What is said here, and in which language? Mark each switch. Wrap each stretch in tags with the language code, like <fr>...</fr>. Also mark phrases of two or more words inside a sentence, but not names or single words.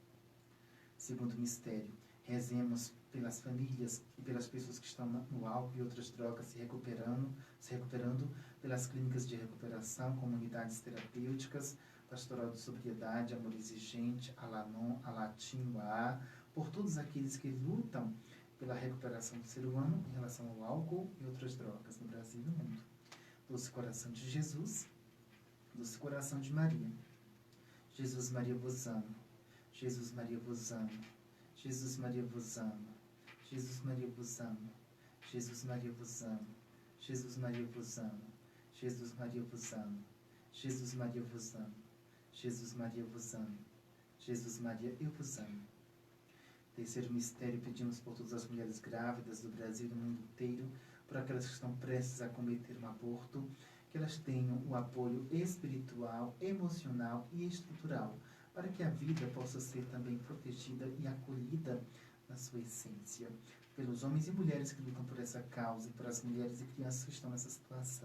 <pt>Segundo mistério, rezemos pelas famílias e pelas pessoas que estão no álcool e outras drogas se recuperando pelas clínicas de recuperação, comunidades terapêuticas, pastoral de sobriedade, amor exigente, Alanon, Alatim, A, por todos aqueles que lutam pela recuperação do ser humano em relação ao álcool e outras drogas no Brasil e no mundo. Doce coração de Jesus, doce coração de Maria. Jesus Maria, vos amo. Jesus Maria, vos amo. Jesus Maria, vos amo. Jesus Maria, vos amo. Jesus Maria, vos amo. Jesus Maria, vos amo. Jesus Maria, vos amo. Jesus Maria, vos amo. Jesus Maria, vos amo. Jesus Maria, eu vos amo. Terceiro mistério, pedimos por todas as mulheres grávidas do Brasil e do mundo inteiro, por aquelas que estão prestes a cometer um aborto, que elas tenham o apoio espiritual, emocional e estrutural, para que a vida possa ser também protegida e acolhida na sua essência, pelos homens e mulheres que lutam por essa causa e por as mulheres e crianças que estão nessa situação.</pt>